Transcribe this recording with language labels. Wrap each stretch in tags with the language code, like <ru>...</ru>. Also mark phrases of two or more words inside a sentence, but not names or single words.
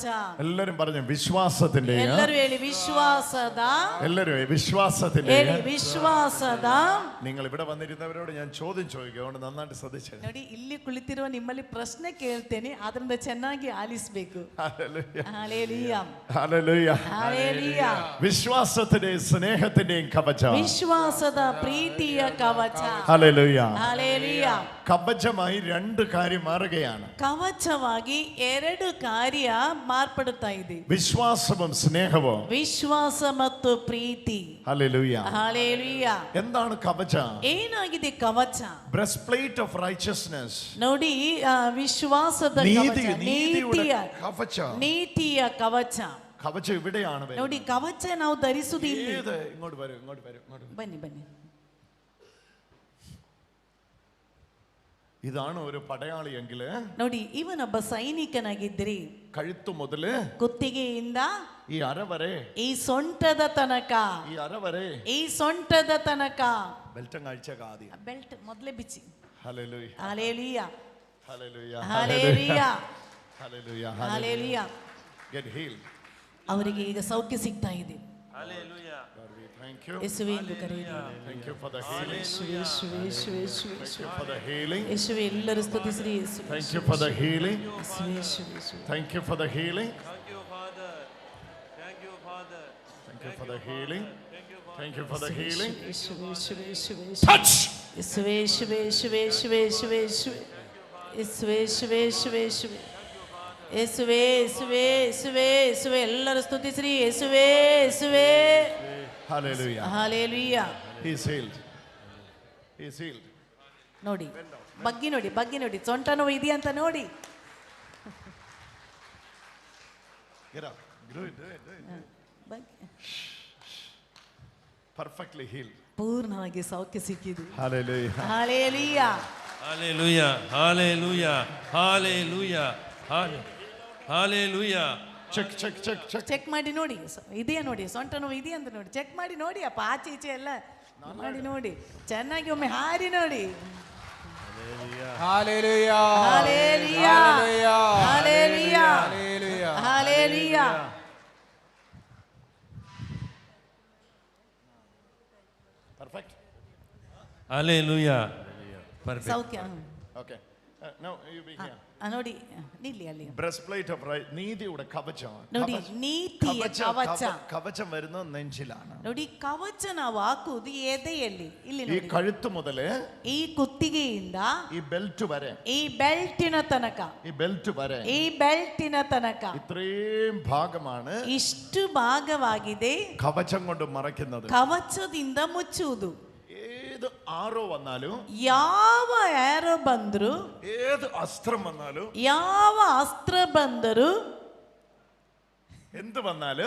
<ml>എല്ലാരും പറഞ്ഞു വിശ്വാസത്തിന്റെയും.</ml> <kn>ಎಲ್ಲರೂ ಹೇಳಿ ವಿಶ್ವಾಸದ.</kn> <ml>എല്ലാരും വിശ്വാസത്തിന്റെയും.</ml> <kn>ಹೇಳಿ ವಿಶ್ವಾಸದ.</kn> <ml>നിങ്ങൾ ഇവിടെ വന്നിരുന്നവരോട് ഞാൻ ചോദ്യം ചോദിക്കും, അതുകൊണ്ട് നന്നായിട്ട് ശ്രദ്ധിച്ചേ.</ml> <kn>ನೋಡಿ, ಇಲ್ಲಿ ಕುಳಿತಿರುವ ನಿಮ್ಮಲ್ಲಿ ಪ್ರಶ್ನೆ ಕೇಳ್ತೇನೆ, ಅದರಿಂದ ಚೆನ್ನಾಗಿ ಆಲಿಸಬೇಕು.</kn> <ml>ഹല്ലേലൂയ, ഹല്ലേലൂയ, ഹല്ലേലൂയ. വിശ്വാസത്തിന്റെയും സ്നേഹത്തിന്റെയും കവചം.</ml> <kn>ವಿಶ್ವಾಸದ ಪ್ರೀತಿಯ ಕವಚ.</kn> <ml>ഹല്ലേലൂയ. ഹല്ലേലൂയ. കവചമായി 2 കാര്യം മാറുകയാണ്.</ml> <kn>ಕವಚವಾಗಿ 2 ಕಾರ್ಯ ಮಾರ್ಪಡುತ್ತಾ ಇದೆ.</kn> <ml>വിശ്വാസവും സ്നേഹവും.</ml> <kn>ವಿಶ್ವಾಸ ಮತ್ತು ಪ್ರೀತಿ.</kn> <ml>ഹല്ലേലൂയ. ഹല്ലേലൂയ. എന്താണ് കവചം?</ml> <kn>ಏನಾಗಿದೆ ಕವಚ?</kn> <en>breastplate of righteousness.</en> <kn>ನೋಡಿ, ವಿಶ್ವಾಸದ ಕವಚ, ನೀತಿಯ ಕವಚ.</kn> <ml>കവചം ഇവിടെയാണ്.</ml> <kn>ನೋಡಿ, ಕವಚ ನಾವು ಧರಿಸುವುದಿಲ್ಲ.</kn> <ml>ഇങ്ങോട്ട് വരൂ, ഇങ്ങോട്ട് വരൂ, ഇങ്ങോട്ട്.</ml> <kn>ಬನ್ನಿ ಬನ್ನಿ.</kn> <ml>ഇതാണ് ഒരു പടയാളിയെങ്കിൽ,</ml> <kn>ನೋಡಿ, ಇವನೊಬ್ಬ ಸೈನಿಕನಾಗಿದ್ರಿ,</kn> <ml>കഴുത്തു മുതല്</ml> <kn>ಕುತ್ತಿಗೆಯಿಂದ</kn> <ml>ഈ അര വരെ,</ml> <kn>ಈ ಸೊಂಟದ ತನಕ,</kn> <ml>ഈ അര വരെ,</ml> <kn>ಈ ಸೊಂಟದ ತನಕ</kn> <ml>ബെൽറ്റം കാഴ്ചക്ക് ആദ്യം</ml> <kn>ಬೆಲ್ಟ್ ಮೊದಲೇ ಬಿಚ್ಚಿ.</kn> <ml>ഹല്ലേലൂയ, ഹല്ലേലൂയ, ഹല്ലേലൂയ,</ml> <kn>ಹಲ್ಲೆಲೂಯ,</kn> <ml>ഹല്ലേലൂയ,</ml> <kn>ಹಲ್ಲೆಲೂಯ.</kn> <en>get healed.</en> <kn>ಅವರಿಗೆ ಈಗ ಸೌಖ್ಯ ಸಿಗ್ತಾ ಇದೆ.</kn> <en>Hallelujah. God, we thank you.</en> <kn>ಯೇಸುವೇ ಎಂದು ಕರೆಯಿರಿ.</kn> <en>Thank you for the healing.</en> <kn>ಯೇಸುವೇ, ಯೇಸುವೇ, ಯೇಸುವೇ,</kn> <en>Thank you for the healing.</en> <kn>ಯೇಸುವೇ, ಎಲ್ಲರೂ ಸ್ತುತಿಸಿರಿ. ಯೇಸುವೇ,</kn> <en>Thank you for the healing.</en> <kn>ಯೇಸುವೇ, ಯೇಸುವೇ, ಯೇಸುವೇ.</kn> <en>Thank you for the healing. Thank you, Father. Thank you, Father. Thank you for the healing. Thank you for the healing.</en> <kn>ಯೇಸುವೇ, ಯೇಸುವೇ, ಯೇಸುವೇ, ಯೇಸುವೇ.</kn> <en>Touch.</en> <kn>ಯೇಸುವೇ, ಯೇಸುವೇ, ಯೇಸುವೇ, ಯೇಸುವೇ, ಯೇಸುವೇ, ಯೇಸುವೇ. ಯೇಸುವೇ, ಯೇಸುವೇ, ಯೇಸುವೇ, ಯೇಸುವೇ. ಯೇಸುವೇ, ಯೇಸುವೇ, ಯೇಸುವೇ, ಯೇಸುವೇ. ಎಲ್ಲರೂ ಸ್ತುತಿಸಿರಿ. ಯೇಸುವೇ, ಯೇಸುವೇ.</kn> <en>Hallelujah.</en> <kn>ಹಲ್ಲೆಲೂಯ.</kn> <en>He is healed. He is healed.</en> <kn>ನೋಡಿ, ಬಗ್ಗಿ ನೋಡಿ, ಬಗ್ಗಿ ನೋಡಿ, ಸೊಂಟ ನೋವು ಇದೆಯಾ ಅಂತ ನೋಡಿ.</kn> <en>Get up. Do it, do it, do it.</en> <kn>ಬಗ್ಗಿ.</kn> <en>Perfectly healed.</en> <kn>ಪೂರ್ಣವಾಗಿ ಸೌಖ್ಯ ಸಿಕ್ಕಿದೆ.</kn> <en>Hallelujah.</en> <kn>ಹಲ್ಲೆಲೂಯ.</kn> <en>Hallelujah. Hallelujah. Hallelujah. Hallelujah. Check, check, check, check.</en> <kn>ಚೆಕ್ ಮಾಡಿ ನೋಡಿ, ಇದೆಯಾ ನೋಡಿ, ಸೊಂಟ ನೋವು ಇದೆಯಾ ಅಂತ ನೋಡಿ, ಚೆಕ್ ಮಾಡಿ ನೋಡಿ. ಅಪ್ಪ, ಆಚೆ ಈಚೆ ಎಲ್ಲ ಮಾಡಿ ನೋಡಿ, ಚೆನ್ನಾಗಿ ಒಮ್ಮೆ ಹಾರಿ ನೋಡಿ.</kn> <en>Hallelujah. Hallelujah. Hallelujah. Hallelujah. Hallelujah. Perfect. Hallelujah. Perfect.</en> <kn>ಸೌಖ್ಯ.</kn> <en>Okay. Now you be here.</en> <kn>ನೋಡಿ, ನಿಲ್ಲಿ ಅಲ್ಲಿ.</kn> <en>Breastplate of right.</en> <ml>നീതിയുടെ കവചം.</ml> <kn>ನೋಡಿ, ನೀತಿಯ ಕವಚ.</kn> <ml>കവചം വരുന്നത് നെഞ്ചിലാണ്.</ml> <kn>ನೋಡಿ, ಕವಚ ನಾವು ಹಾಕುವುದು ಎದೆಯಲ್ಲಿ. ಇಲ್ಲಿ</kn> <ml>ഈ</ml> <kn>ನೋಡಿ,</kn> <ml>കഴുത്ത് മുതല്</ml> <kn>ಈ ಕುತ್ತಿಗೆಯಿಂದ</kn> <ml>ഈ ബെൽറ്റ് വരെ,</ml> <kn>ಈ ಬೆಲ್ಟಿನ ತನಕ,</kn> <ml>ഈ ബെൽറ്റ് വരെ,</ml> <kn>ಈ ಬೆಲ್ಟಿನ ತನಕ</kn> <ml>ഇത്രയും ഭാഗമാണ്</ml> <kn>ಇಷ್ಟು ಭಾಗವಾಗಿದೆ</kn> <ml>കവചം കൊണ്ട് മറയ്ക്കുന്നത്.</ml> <kn>ಕವಚದಿಂದ ಮುಚ್ಚುವುದು.</kn> <ml>ഏത് ആരോ വന്നാലും,</ml> <kn>ಯಾವ ಯಾರೋ ಬಂದ್ರು,</kn> <ml>ഏത് അസ്ത്രം വന്നാലും,</ml> <kn>ಯಾವ ಅಸ್ತ್ರ ಬಂದರು,</kn> <ml>എന്ത് വന്നാലും</ml>